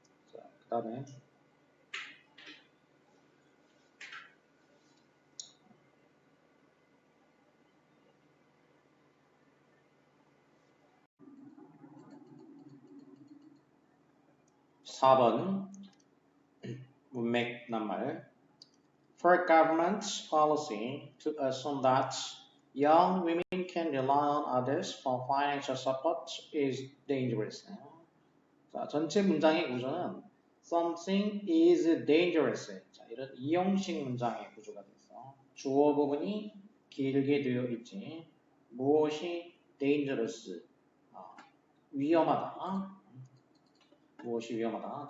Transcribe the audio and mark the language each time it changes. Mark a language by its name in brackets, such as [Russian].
[Korean] 자, 그 다음에 4번 문맥 낱말. [English] For government's policy to assume that young women can rely on others for financial support is dangerous. [Korean] 자, 전체 문장의 구조는 [English] something is dangerous. [Korean] 자, 이런 이형식 문장의 구조가 됐어. 주어 부분이 길게 되어 있지. 무엇이 dangerous? 위험하다. 무엇이 위험하다.